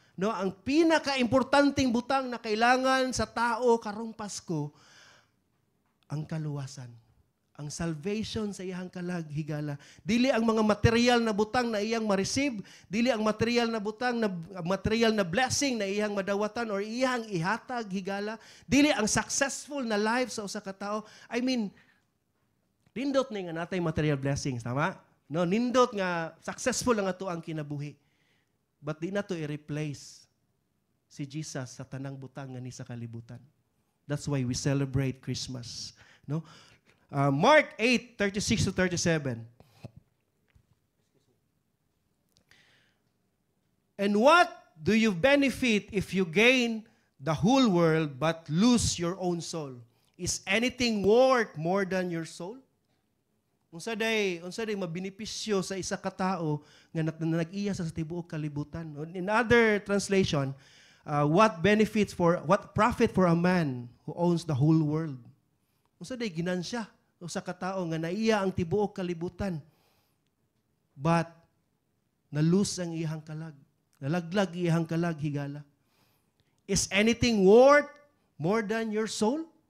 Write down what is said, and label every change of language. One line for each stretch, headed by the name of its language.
Cebuano: No, ang pinaka-importanting butang na kailangan sa tao karong Pasko, ang kaluwasan. Ang salvation sa iyang kalag, higala. Dili ang mga material na butang na iyang ma-receive, dili ang material na butang, material na blessing na iyang madawatan or iyang ihatag, higala. Dili ang successful na life sa usa ka tao.
English: I mean,
Cebuano: nindot nga natay material blessings, tama? No, nindot nga successful lang ato ang kinabuhi. But di na to i-replace si Jesus sa tanang butang nga ni sa kalibutan.
English: That's why we celebrate Christmas. No? Mark 8:36 to 37. And what do you benefit if you gain the whole world but lose your own soul? Is anything worth more than your soul?
Cebuano: Unsa day mabinipisyo sa isa ka tawo nga nag-iya sa tibuok kalibutan.
English: In other translation, what profit for a man who owns the whole world?
Cebuano: Unsa day ginansya sa ka tawo nga naiya ang tibuok kalibutan, but na-lose ang iyang kalag. Nalaglag iyang kalag, higala.
English: Is anything worth more than your soul?